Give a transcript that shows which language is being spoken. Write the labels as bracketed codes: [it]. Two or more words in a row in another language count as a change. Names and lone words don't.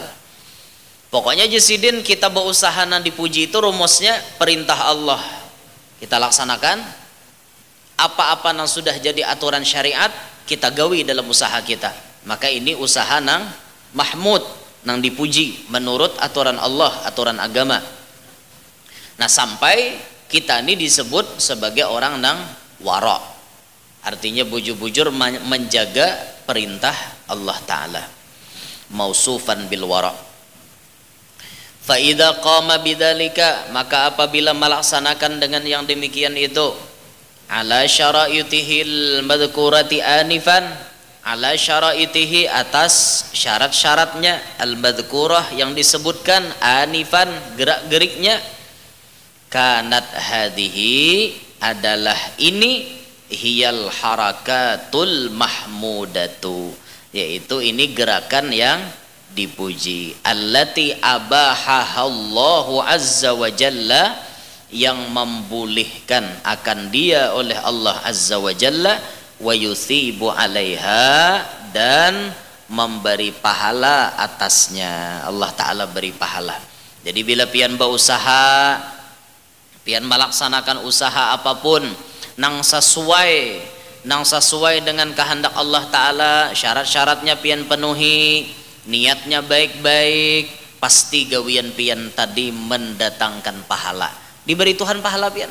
[bjn] Pokoknya Jasidin, kita berusaha nang dipuji itu rumusnya perintah Allah kita laksanakan, apa-apa nang sudah jadi aturan syariat kita gawi dalam usaha kita, maka ini usaha nang mahmud, nang dipuji menurut aturan Allah, aturan agama. Nah, sampai kita ini disebut sebagai orang nang wara, artinya bujur-bujur menjaga perintah Allah Ta'ala, [ar] موصوفا بالورع. فإذا قام بذلك, [bjn] maka apabila melaksanakan dengan yang demikian itu, [ar] على شرائطه المذكورة آنفا, على شرائطه, [bjn] atas syarat-syaratnya, [ar] المذكورة, [bjn] yang disebutkan, anifan, gerak-geriknya, [ar] كانت هذه, [bjn] adalah ini, [ar] هي الحركة المحمودة, [bjn] yaitu ini gerakan yang dipuji, [ar] التي أباحها الله عز وجل, [bjn] yang membolehkan akan dia oleh Allah [ar] عز وجل, ويثيب عليها, [bjn] dan memberi pahala atasnya. Allah Ta'ala beri pahala. Jadi bila pian berusaha, pian melaksanakan usaha apapun nang sesuai dengan kehendak Allah Ta'ala, syarat-syaratnya pian penuhi, niatnya baik-baik, pasti gawian pian tadi mendatangkan pahala, diberi Tuhan pahala pian.